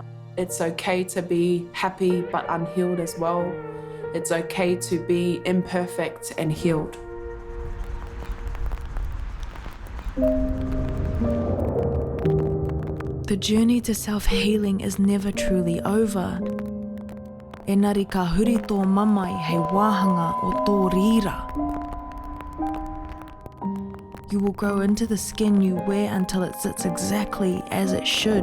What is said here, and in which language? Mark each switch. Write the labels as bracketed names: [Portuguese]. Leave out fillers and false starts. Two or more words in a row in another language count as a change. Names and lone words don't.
[English] It's okay to be happy but unhealed as well. It's okay to be imperfect and healed. The journey to self-healing is never truly over. [Māori] Engari ka huri tō mamai hei wāhanga o tō rira. [English] You will grow into the skin you wear until it sits exactly as it should.